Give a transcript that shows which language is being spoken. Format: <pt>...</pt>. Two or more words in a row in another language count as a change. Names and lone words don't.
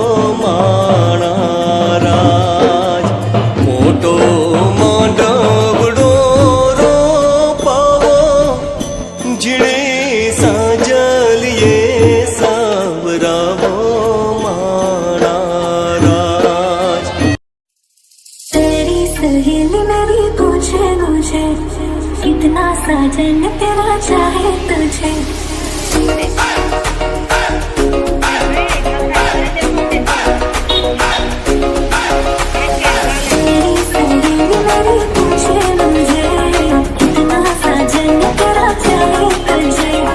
<gu>માણા રાજ મોટો માંડવડો રોપાવો ઝીણે સાજલિએ સાવરાવો</gu> <hi>सहेली मेरी पूछे मुझे कितना साजन तेरा चाहे तुझे सहेली मेरी पूछे मुझे कितना साजन तेरा चाहे तुझे</hi>